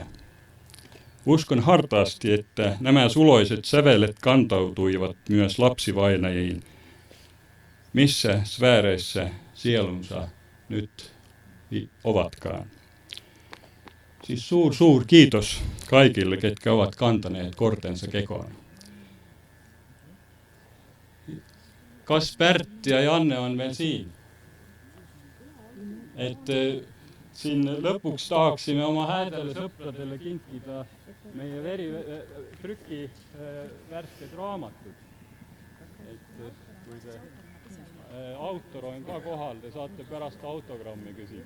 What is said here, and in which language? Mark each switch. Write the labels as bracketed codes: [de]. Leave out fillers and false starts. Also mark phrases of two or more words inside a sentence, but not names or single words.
[fi] Uskon hartaasti, että nämä suloiset sävelet kantautuivat myös lapsivainajiin, missä sfääreissä sielunsa nyt ovatkaan. [et] Siis suur kiitos [fi] kaikille, ketkä ovat kantaneet kortensa kekoon. [et] Kas Pertti ja Janne on veel siin? Et siin lõpuks tahaksime oma häädele sõpradele kinkida meie trüki värsked raamatud. Et kui see autor on ka kohal, te saate pärast autogrammi küsida.